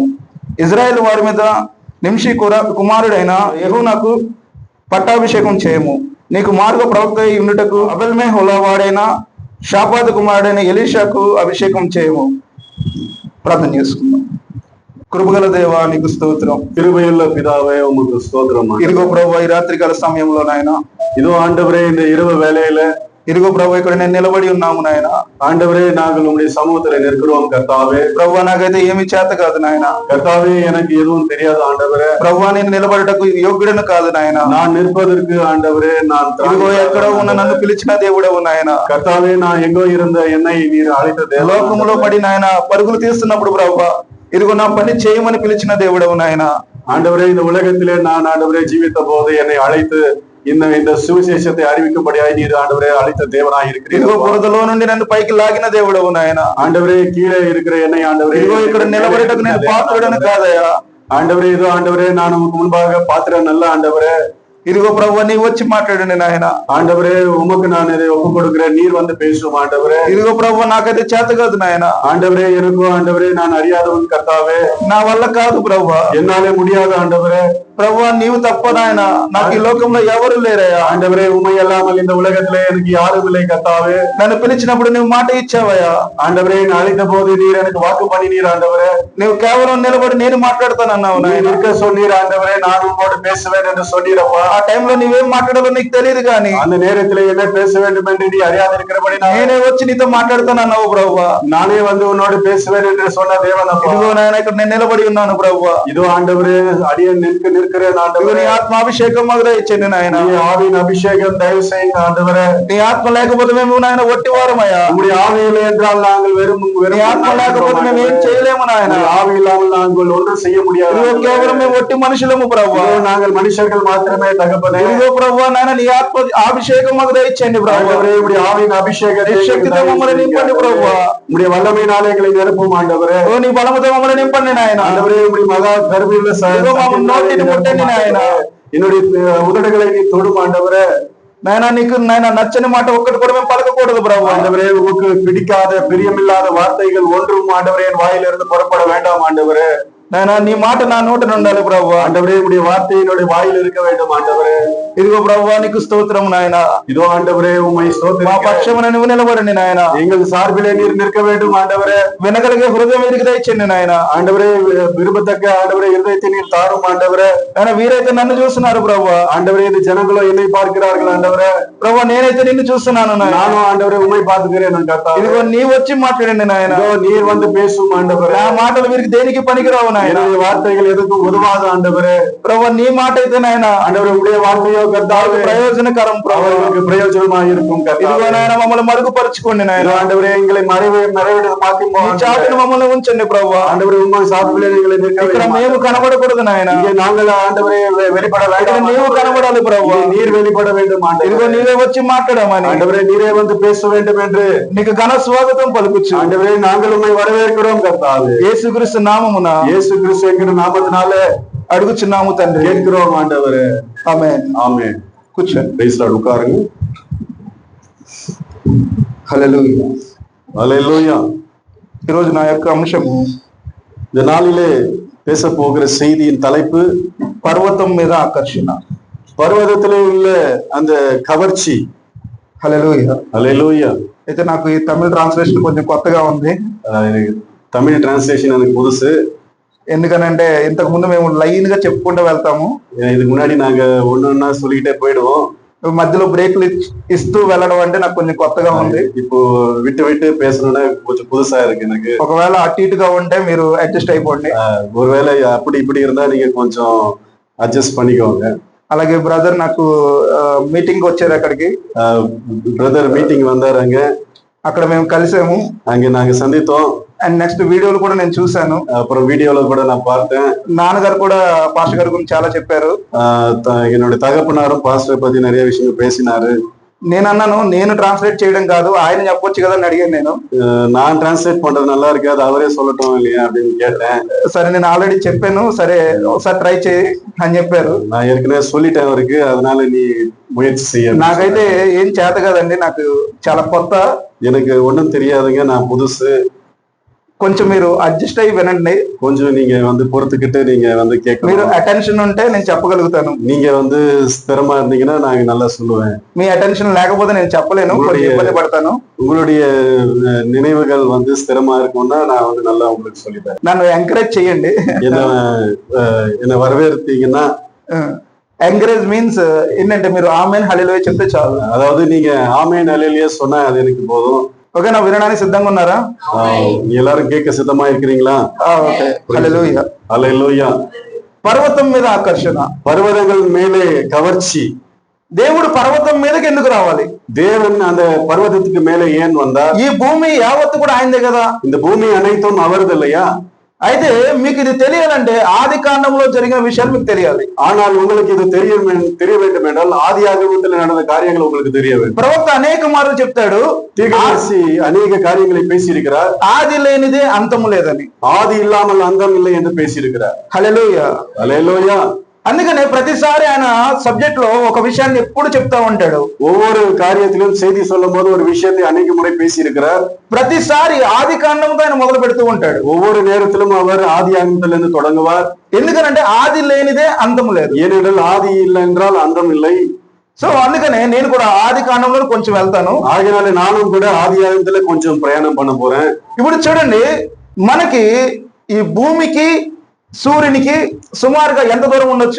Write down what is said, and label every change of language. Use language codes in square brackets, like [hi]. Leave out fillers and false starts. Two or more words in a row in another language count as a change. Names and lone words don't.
[te] ఇజ్రాయేల్ వారి మీద నింషి కుమారుడైన యెహూనకు పట్టాభిషేకం చేయము. నీకు మార్గ ప్రవక్త ఉండుటకు అబెల్మెహోలా వాడైన షాపాతు కుమారుడైన ఎలీషాకు అభిషేకం చేయము. ప్రార్థన చేసుకుందాం. కృపగల దేవా, నీకు స్తోత్రం. [ta] கிருபையுள்ள பிதாவே, உமக்கு ஸ்தோத்திரம். [te] ఇదిగో ప్రభు, ఈ రాత్రికాల సమయంలో నాయన, [ta] இதோ ஆண்டவரே, இந்த இரவு வேளையில [te] ఇదిగో ప్రభు, ఇక్కడ నేను నిలబడి ఉన్నాము నాయన. [ta] ஆண்டவரே, நாங்கள் உம்முடைய சமூகத்துல நிற்கிறோம் கர்த்தாவே. [te] ప్రభు, నాకైతే ఏమి చేత కాదు నాయన. [ta] கர்த்தாவே, எனக்கு எதுவும் தெரியாது ஆண்டவரே. [te] ప్రభు, నేను నిలబడటకు యోగ్యుడను కాదు నాయన. [ta] நான் నిற்பதற்கு ఆండవరే நான் [te] ఇదిగో ఎక్కడో ఉన్న నన్ను పిలిచిన దేవుడవు నాయన. [ta] கர்த்தாவே, நா எங்கோ இருந்த என்னை நீர் அழைத்த தேவன். [te] లోకములో పడి నాయన పరుగులు తీస్తున్నప్పుడు ప్రభు, ఇదిగో నా పని చేయమని పిలిచిన దేవుడవు నాయన. [ta] ஆண்டவரே, இந்த உலகத்திலே நான் ஆண்டவரே ஜீவித்த போது என்னை அழைத்து இந்த సువిశేషத்தை அறிவிக்கும்படியாய் நீர் ஆண்டவரே అழைத்த தேவனாய் இருக்கிறீர். [te] ఇదిగో బురదలో నుండి నన్ను పైకి లాగిన దేవుడవు నాయన. [ta] ஆண்டவரே, కీழే இருக்கிற என்னை ఆండవరే [te] ఇదిగో ఇక్కడ నిలబడటకు నేను పాత్రుడను కాదయ్యా. [ta] ஆண்டவரே, இதோ ஆண்டவரே, நான் உமக்கு முன்பாக பாத்திரம் நல்ல ஆண்டவரே. [te] ఇదిగో ప్రభు, నీవు వచ్చి మాట్లాడండి నాయన. [ta] ஆண்டவரே, உமக்கு நான் இதை ஒப்பு கொடுக்கிறேன், நீர் வந்து பேசும் ஆண்டவரே. [te] ఇదిగో ప్రభు, నాకైతే చేత కాదు నాయన. [ta] ஆண்டவரே, எனக்கும் ஆண்டவரே நான் அறியாதவன் கர்த்தாவே. [te] నా వల్ల కాదు ప్రభు, [ta] என்னாலே முடியாது ஆண்டவரே. [te] ప్రభు, నీవు తప్ప నాయన నాకు ఈ లోకంలో ఎవరు లేరయ్యా. [ta] ஆண்டவரே, உமை அல்லாமல் இந்த உலகத்திலே எனக்கு யாரும் இல்லை கர்த்தாவே. [te] నన్ను పిలిచినప్పుడు నువ్వు మాట ఇచ్చావయ్యా. [ta] ஆண்டவரே, நான் அழைத்த போது நீர் எனக்கு வாக்கு பண்ணினீர் ஆண்டவரே. [te] నువ్వు కేవలం నిలబడి నేను మాట్లాడతానన్నావు నాయన. [ta] இருக்க சொன்னீர் ஆண்டவரே, நான் உம்மோடு பேசுவேன் என்று சொன்னீரப்பா. [te] ఆ టైంలో నీవేం మాట్లాడాలో నీకు తెలియదు కానీ [ta] அந்த நேரத்திலே என்ன பேச வேண்டும் என்று நீ அறியாதிருக்கிறபடி [te] నేనే వచ్చి నీతో మాట్లాడతానన్నావు ప్రభు. [ta] நானே வந்து உன்னோடு பேசுவேன் என்று சொன்ன தேவன் அப்பா. [te] ఇదిగో నాయన, ఇక్కడ నేను నిలబడి ఉన్నాను ప్రభు. [ta] இதோ ஆண்டவரே, అడియన్ நிற்கிறேன் ஆண்டவரே. [te] నీ ఆత్మాభిషేకం మొదలు ఇచ్చింది నాయన. [ta] నీ ஆவியின் அபிஷேகம் தயவு செய்யுங்க ஆண்டவரே. [te] నీ ఆత్మ లేకపోతే మేము నాయన ఒట్టి వారమయ్యా. [ta] உம்முடைய ஆவி இல்லை என்றால் நாங்கள் வெறும் [te] నీ ఆత్మ లేకపోతే మేము ఏం చేయలేము నాయన. [ta] ஆவி இல்லாமல் நாங்கள் ஒன்றும் செய்ய முடியாது. [te] కేవలం మేము ఒట్టి మనుషులము ప్రభు. [ta] நாங்கள் மனுஷர்கள் మాత్రమే தகப்பனே. [te] ఇదిగో ప్రభు, నాయన నీ ఆత్మ అభిషేకం మొదలు ఇచ్చండి ప్రభు. [ta] உம்முடைய ஆவியின் அபிஷேகத்தை [te] శక్తితో మమ్మల్ని నింపండి ప్రభు. [ta] உம்முடைய வல்லமையினாலே எங்களை நிரப்பும் ஆண்டவரே. [te] ఓ నీ బలముతో మమ్మల్ని నింపండి నాయన. [ta] ஆண்டவரே, உம்முடைய மகா கருவியுள்ள [te] నోటిని ముట్టండి నాయన. [ta] என்னுடைய உதடுகளை நீ தொடும் ஆண்டவரே. [te] నాయన, నీకు నాయన నచ్చని మాట ఒక్కటి కూడా మేము పలకకూడదు ప్రభు. [ta] ஆண்டவரே, உமக்கு பிடிக்காத பிரியமில்லாத வார்த்தைகள் ஒன்றும் ஆண்டவரே என் வாயிலிருந்து புறப்பட வேண்டாம் ஆண்டவரே. [te] నాయన, నీ మాట నా నోట ఉండాలి ప్రభు. [ta] ஆண்டவரே, உடைய வார்த்தை என்னுடைய வாயில் இருக்க வேண்டும் ஆண்டவరే. [te] ఇదిగో ప్రభు, నీకు స్తోత్రం నాయన. [ta] இதோ ஆண்டவரே, உம்மை [te] మా [ta] ஸ்தோத்திரிக்கிறேன். [te] పక్షమున నువ్వు నిలబడండి నాయన. [ta] எங்கள் சார்பிலே நீர் நிற்க வேண்டும் ஆண்டவரே. [te] వినగలిగే హృదయం వీరికి దయచేయండి నాయన. [ta] ஆண்டவரே, விரும்பத்தக்க ஆண்டவரே இருதயத்தை நீர் தாரும் ஆண்டவரே. [te] ఆయన వీరైతే నన్ను చూస్తున్నారు ప్రభు. [ta] ஆண்டவரே, இந்த ஜனங்களோ என்னை பார்க்கிறார்கள் ஆண்டவரே. [te] ప్రభు, నేనైతే నిన్ను చూస్తున్నాను నాయన. [ta] நானும் ஆண்டவரே உம்மை பார்த்துக்கிறேன் நான் கர்த்தாவே. [te] ఇదిగో నీ వచ్చి మాట్లాడండి నాయన. [ta] இதோ நீர் வந்து பேசும் ஆண்டவரே. [te] నా మాటలు వీరికి దేనికి పనికిరావు నాయన. [ta] என்னுடைய வார்த்தைகள் எதுக்கும் உதவாத ஆண்டவரே. [te] ప్రభు నీ మాట అయితే నాయన [ta] ஆண்டவரே உடைய வார்த்தையோ கர்த்தாவே [te] ప్రయోజనకరం ప్రభు. [ta] அவர்களுக்கு பிரயோஜனமா இருக்கும் [te] ఇదిగో [ta] கர்த்தாவே. [te] నాయన మమ్మల్ని మరుగుపరుచుకోండి నాయన. [ta] இதோ ஆண்டவரே எங்களை மறைவிட பாக்கும்போ [te] నీ చాటును మమ్మల్ని ఉంచండి ప్రభు. [ta] ஆண்டவரே உண்மை சாப்பிடலே எங்களை நிற்க [te] ఇక్కడ [ta] வையும். [te] మేము కనబడకూడదు నాయన. [ta] இங்கே நாங்கள் ஆண்டவரே வெளிப்பட [te] ఇక్కడ [ta] வேண்டாம். [te] నీవు కనబడాలి ప్రభు. [ta] இங்கே நீர் வெளிப்பட வேண்டும் [te] ఇదిగో [ta] ஆண்டவரே. [te] నీవే వచ్చి మాట్లాడమని [ta] ஆண்டவரே நீரே வந்து பேச வேண்டும் என்று [te] నీకు ఘన స్వాగతం పలుకుచు. [ta] ஆண்டவரே நாங்கள் உம்மை வரவேற்கிறோம் கர்த்தாவே. [te] యేసుక్రీస్తు నామమున [ta] இயேசு கிறிஸ்து என்கிற நாமத்தினாலே [te] అడుగుచున్నాము తండ్రి. [ta] கேட்கிறோம் ஆண்டவரே. [te] ఆమేన్. [ta] ஆமென். [te] కూర్చోండి. [en] praise Lord. [ta] உட்காருங்க. [te] హల్లెలూయా. [ta] ஹல்லேலூயா. [te] ఈరోజు నా యొక్క అంశము [ta] இந்த நாளிலே பேச போகிற செய்தியின் தலைப்பு [te] పర్వతం మీద ఆకర్షణ. [ta] பர்வதத்திலே உள்ள அந்த கவர்ச்சி. [te] హల్లెలూయా. [ta] ஹல்லேலூயா. [te] అయితే నాకు ఈ తమిళ ట్రాన్స్లేషన్ కొంచెం కొత్తగా ఉంది. [ta] எனக்கு தமிழ் டிரான்ஸ்லேஷன் எனக்கு புதுசு. [te] ఎందుకనంటే ఇంతకు ముందు మేము లైన్ గా చెప్పుకుంటూ వెళ్తాము, [ta] இதுக்கு முன்னாடி நாங்க ஒன்னொன்னா சொல்லிக்கிட்டே போயிடுவோம். [te] మధ్యలో బ్రేక్లు ఇస్తూ వెళ్ళడం అంటే నాకు కొంచెం కొత్తగా ఉంది. [ta] இப்போ விட்டு விட்டு பேசணும்னா கொஞ்சம் புதுசா இருக்கு எனக்கு. [te] ఒకవేళ అటు ఇటుగా ఉంటే మీరు అడ్జస్ట్ అయిపోండి. [ta] ஒருவேளை அப்படி இப்படி இருந்தா நீங்க கொஞ்சம் அட்ஜஸ்ட் பண்ணிக்கோங்க. [te] అలాగే బ్రదర్ నాకు మీటింగ్ వచ్చారు అక్కడికి. [ta] பிரதர் மீட்டிங் வந்தாரு அங்க. [te] అక్కడ మేము కలిసాము. [ta] அங்க நாங்க சந்தித்தோம். [en] and next [te] వీడియోలు కూడా నేను చూసాను. [ta] அப்புறம் வீடியோல கூட நான் பார்த்தேன். [te] నాన్నగారు కూడా పాస్టర్ గారి గురించి చాలా చెప్పారు. [ta] என்னுடைய தகப்பனாரும் பாஸ்டர் பத்தி நிறைய விஷயங்கள் பேசினாரு. [te] నేను అన్నాను, నేను ట్రాన్స్లేట్ చేయడం కాదు, ఆయన చెప్పొచ్చు కదా అని అడిగాను నేను. [ta] நான் டிரான்ஸ்லேட் பண்றது நல்லா இருக்காது, அவரே சொல்லட்டும் இல்லையா அப்படின்னு கேட்டேன். [te] సరే నేను ఆల్రెడీ చెప్పాను, సరే ఒకసారి ట్రై చేయి అని చెప్పారు. [ta] நான் ஏற்கனவே சொல்லிட்டேன் அவருக்கு, அதனால நீ முயற்சி செய்ய. [te] నాకైతే ఏం చేత కదండి, నాకు చాలా కొత్త, [ta] எனக்கு ஒண்ணும் தெரியாதுங்க, நான் புதுசு. [te] కొంచెం మీరు అడ్జస్ట్ అయ్యి వినండి. [ta] கொஞ்சம் நீங்க வந்து பொறுத்துக்கிட்டு நீங்க வந்து [te] మీరు [ta] கேட்கணும். [te] అటెన్షన్ ఉంటే నేను చెప్పగలుగుతాను. [ta] நீங்க வந்து ஸ்திரமா இருந்தீங்கன்னா நான் நல்லா சொல்லுவேன். [te] మీ అటెన్షన్ లేకపోతే నేను చెప్పలేను, కొంచెం ఇబ్బంది పడతాను. [ta] உங்களுடைய நினைவுகள் வந்து ஸ்திரமா இருக்கும்னா நான் வந்து நல்லா உங்களுக்கு சொல்லிட்டேன். [te] నన్ను ఎంకరేజ్ చేయండి. [ta] என்ன வரவேற்பீங்கன்னா, [en] encourage means [te] ఏంటంటే మీరు ఆమెన్ హల్లెలూయా చెప్తే చాలు. [ta] அதாவது நீங்க ஆமென் அல்லேலூயா சொன்னா அது எனக்கு போதும். [te] ఓకేనా? వినడానికి సిద్ధంగా ఉన్నారా? [ta] எல்லாரும் கேட்க சித்தமா இருக்கிறீங்களா? [te] ఓకే. హల్లెలూయా. హల్లెలూయా. పర్వతం మీద ఆకర్షణ. [ta] பர்வதங்கள் மேலே கவர்ச்சி. [te] దేవుడు పర్వతం మీదకి ఎందుకు రావాలి? [ta] தேவன் அந்த பர்வதத்துக்கு மேலே ஏன் வந்தார்? [te] ఈ భూమి యావత్తు కూడా ఆయనదే కదా. [ta] இந்த பூமி அனைத்தும் அவரது இல்லையா? [te] అయితే మీకు ఇది తెలియాలంటే ఆది కాండంలో జరిగిన విషయాలు మీకు తెలియాలి. [ta] ஆனால் உங்களுக்கு இது தெரிய வேண்டும் என்றால் ஆதி ஆகமத்தில் நடந்த காரியங்கள் உங்களுக்கு தெரிய வேண்டும். [te] ప్రవక్త అనేక మార్లు చెప్తాడు, [ta] தீர்க்கதரிசி அநேக காரியங்களை பேசியிருக்கிறார். [te] ఆది లేనిదే అంతము లేదని. [ta] ஆதி இல்லாமல் அந்தம் இல்லை என்று பேசியிருக்கிறார். [te] హల్లెలూయా. హల్లెలూయా. అందుకనే ప్రతిసారి ఆయన సబ్జెక్ట్ లో ఒక విషయాన్ని ఎప్పుడు చెప్తా ఉంటాడు. [ta] ஒவ்வொரு காரியத்திலும் செய்தி சொல்லும் போது ஒரு விஷயத்தை அநேக முறை பேசியிருக்கிறார். [te] ప్రతిసారి ఆది కాండంతో ఆయన మొదలు పెడుతూ ఉంటాడు. [ta] ஒவ்வொரு நேரத்திலும் அவர் ஆதி ஆகமத்திலிருந்து தொடங்குவார். [te] ఎందుకనంటే ఆది లేనిదే అంతము లేదు. [ta] ஏனென்றால் ஆதி இல்லை என்றால் அந்தம் இல்லை. [te] సో అందుకనే నేను కూడా ఆది కాండంలో కొంచెం వెళ్తాను. [ta] ஆகினாலே நானும் கூட ஆதி ஆகமத்துல கொஞ்சம் பிரயாணம் பண்ண போறேன். [te] ఇప్పుడు చూడండి, మనకి ఈ భూమికి సూర్యునికి సుమారుగా ఎంత దూరం ఉండొచ్చు?